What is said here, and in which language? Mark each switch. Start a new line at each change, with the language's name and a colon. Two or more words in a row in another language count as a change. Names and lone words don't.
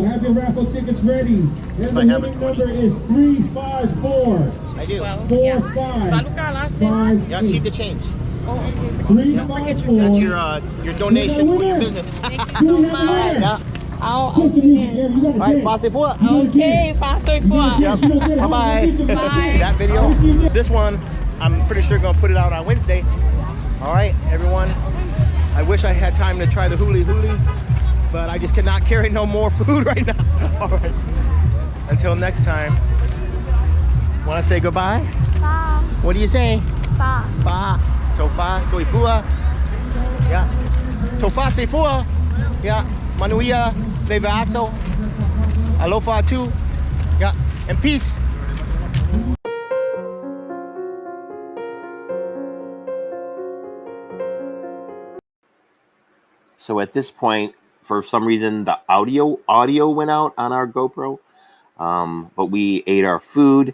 English: Have your raffle tickets ready. And the winning number is 354 I do. 4558. Yeah, keep the change. Oh, okay. 354. That's your donation for your business. Thank you so much. Yeah. I'll tune in. All right, Pasifika. Okay, pasoy po. Yep. Bye-bye. Bye. That video, this one, I'm pretty sure going to put it out on Wednesday. All right, everyone. I wish I had time to try the huli, but I just cannot carry no more food right now. All right. Until next time. Want to say goodbye? Bye. What do you say? Bye. Ba.
Samoan: Tofa soifua. Yeah. Tofa soifua. Yeah. Manuia levaso. Alofa too.
English: Yeah. And peace. So at this point, for some reason, the audio went out on our GoPro, but we ate our food.